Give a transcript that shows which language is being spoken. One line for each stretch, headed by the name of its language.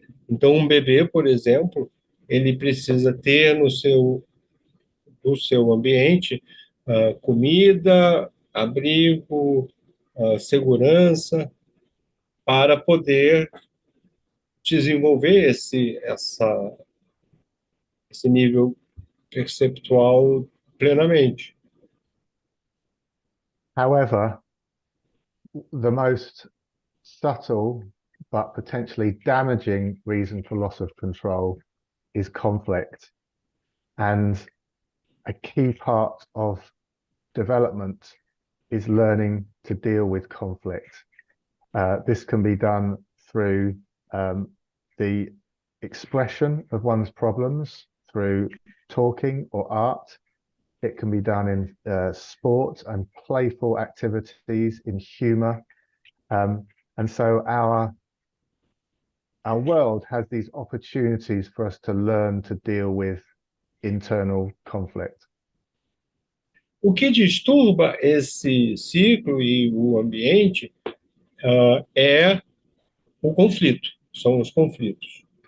Portuguese: Então, um bebê, por exemplo, ele precisa ter no seu ambiente comida, abrigo, segurança, para poder desenvolver esse nível perceptual plenamente.
English: However, the most subtle but potentially damaging reason for loss of control is conflict. And a key part of development is learning to deal with conflict. This can be done through the expression of one's problems, through talking or art. It can be done in sport and playful activities, in humor. And so our world has these opportunities for us to learn to deal with internal conflict.
Portuguese: O que disturba esse ciclo e o ambiente é o conflito, são os conflitos.